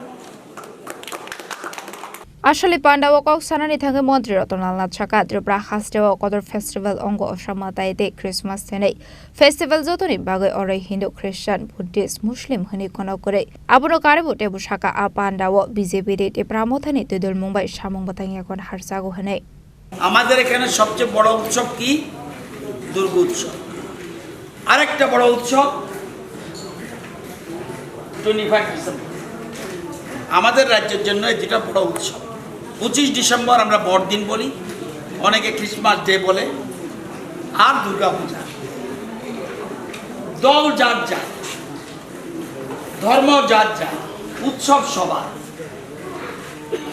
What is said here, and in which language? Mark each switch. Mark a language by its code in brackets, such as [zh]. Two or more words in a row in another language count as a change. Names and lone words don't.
[trp] Ashali Panda Wok Sanani Thangi Mantri Ratanlal Nath Chaka Tripura Hastewa Kodor Festival Ongo Ossa Mwtai de Christmas Tenei Festival Zotoni Bagai Ore Hindu Christian Buddhist Muslim Hani Kono Kore Abuno Karibu Bwskang Apanda Wo BJP de Tripura Mwtaino Tudul Mumbai Shamong Batang Yakon Harsago Hane [bn] আমাদের এখানে সবচেয়ে বড় উৎসব কি দুর্গা উৎসব আরেকটা বড় উৎসব 25 ডিসেম্বর আমাদের রাজ্যের জন্য এই দুটো বড় উৎসব 25 ডিসেম্বর আমরা বড়দিন বলি অনেকে [en] Christmas Day [bn] বলে আর দুর্গা পূজা দল যার যার ধর্ম যার যার উৎসব সবার এই